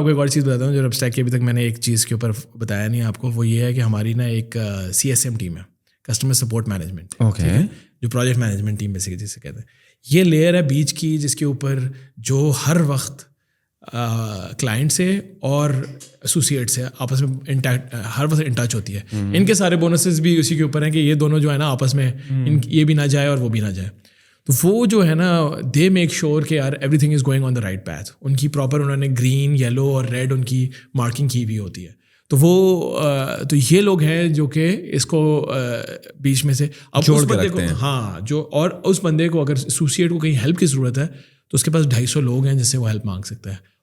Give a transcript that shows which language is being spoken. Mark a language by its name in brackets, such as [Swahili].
[Urdu] میں آپ کو ایک اور چیز بتاتا ہوں جو ریپ اسٹیک کی ابھی تک میں نے ایک چیز کے اوپر بتایا نہیں آپ کو, وہ یہ ہے کہ ہماری نا ایک CSM ٹیم ہے, کسٹمر سپورٹ مینجمنٹ, جو پروجیکٹ مینجمنٹ ٹیم بیسکلی جسے کہتے ہیں. یہ لیئر ہے بیچ کی جس کے اوپر جو ہر وقت کلائنٹ سے اور ایسوسیٹ سے آپس میں ہر وقت ان ٹچ ہوتی ہے. ان کے سارے بونسز بھی اسی کے اوپر ہیں کہ یہ دونوں جو ہے نا آپس میں یہ بھی نہ جائے اور وہ بھی نہ جائے. تو وہ جو ہے نا [English] they make sure [Urdu] کہ یار [English] Everything is going on the right path. [Urdu] ان کی پراپر انہوں نے گرین, یلو اور ریڈ ان کی مارکنگ کی ہوئی ہوتی ہے. تو وہ تو یہ لوگ ہیں جو کہ اس کو بیچ میں سے اب اس بندے کو, ہاں جو, اور اس بندے کو اگر ایسوسیٹ کو کہیں ہیلپ کی ضرورت ہے تو اس کے پاس 250 لوگ ہیں جس سے وہ ہیلپ مانگ سکتا ہے,